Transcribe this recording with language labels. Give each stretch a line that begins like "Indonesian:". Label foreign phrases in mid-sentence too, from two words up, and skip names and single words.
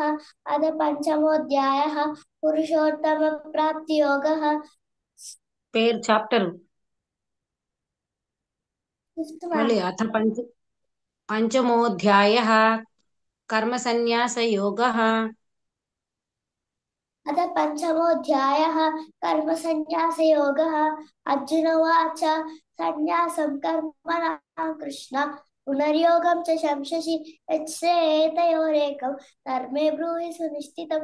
Sanskrit: అద పంచమోధ్యాయ పురుషోత్తమ ప్రాప్తి యోగ.
Telugu: పేరు చాప్టర్ ఫిఫ్త్ మళ్ళీ మ్యామ్.
Sanskrit: అథ పంచమోధ్యాయः కర్మ సన్యాస యోగः. अथ पंचमोऽध्यायः कर्मसन्न्यासयोगः। अर्जुन उवाच सन्न्यासं कर्मणां कृष्ण पुनर्योगं च शंससि यच्छ्रेयेतयोरेकं धर्मे ब्रूहि सुनिश्चितं।